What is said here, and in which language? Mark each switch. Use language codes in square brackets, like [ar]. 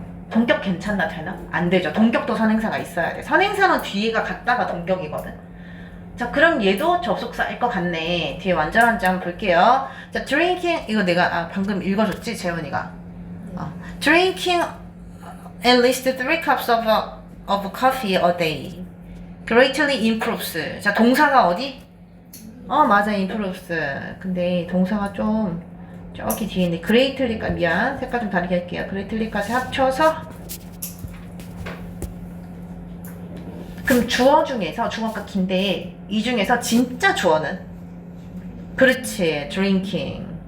[ko] 동격 괜찮나 되나? 안 되죠. 동격도 선행사가 있어야 돼. 선행사는 뒤가 같다가 동격이거든. 자, 그럼 얘도 접속사일 것 같네. 뒤에 완전한지 한번 볼게요. 자, drinking 이거 내가 방금 읽어줬지, 재훈이가. [en] Drinking at least 3 cups of coffee a day greatly improves. [ko] 자, 동사가 어디? 맞아, improves. 근데 동사가 좀 저기 뒤에 있네. greatly까지, 미안, 색깔 좀 다르게 할게요. greatly까지 합쳐서 그럼 주어 중에서 주어가 긴데 이 중에서 진짜 주어는? 그렇지, drinking.